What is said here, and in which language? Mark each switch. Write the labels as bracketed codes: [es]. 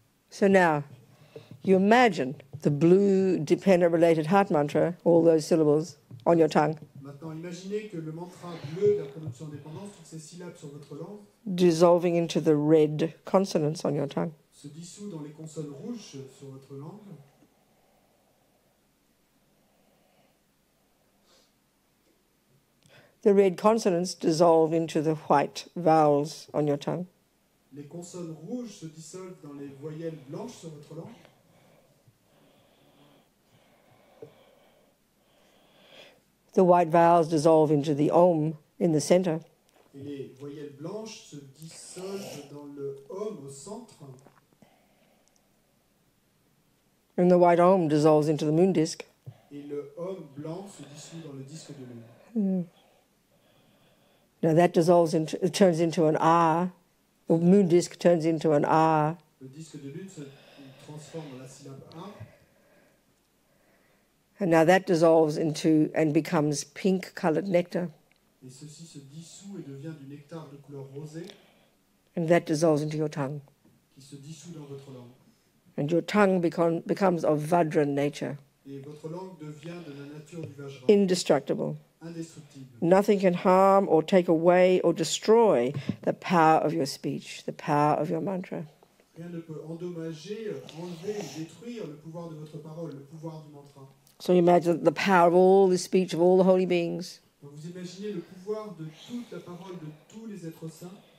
[en] So now, you imagine the blue dependent-related heart mantra, all those syllables, on your tongue, [fr] Maintenant, imaginez que le mantra bleu de la production indépendance, toutes ces syllabes sur votre langue, [en] dissolving into the red consonants on your tongue. [fr] se dissout dans les consonnes rouges sur votre langue. [en] The red consonants dissolve into the white vowels on your tongue. [fr] Les consonnes rouges se dissolvent dans les voyelles blanches sur votre langue. [en] The white vowels dissolve into the om in the center. [fr] Et les voyelles blanches se dissolvent dans le om au centre. [en] And the white om dissolves into the moon disk. [fr] Et le om blanc se dissout dans le disque de lune. [en] Now that dissolves into, it turns into an R. The moon disk turns into an R. [fr] Le disque de lune se transforme en la syllabe A. [en] And now that dissolves into and becomes pink-colored nectar. [fr] Et ceci se dissout et devient du nectar de couleur rosée [en] And that dissolves into your tongue. [fr] qui se dissout dans votre langue. [en] And your tongue becomes of Vajra nature, [fr] Et votre langue devient de la nature du Vajra, [en] indestructible. [fr] indestructible. [en] Nothing can harm or take away or destroy the power of your speech, the power of your mantra. [fr] Rien ne peut endommager, enlever ou détruire le pouvoir de votre parole, le pouvoir du mantra. [en] So you imagine the power of all the speech of all the holy beings [fr] Donc vous imaginez le pouvoir de toute la parole de tous les êtres saints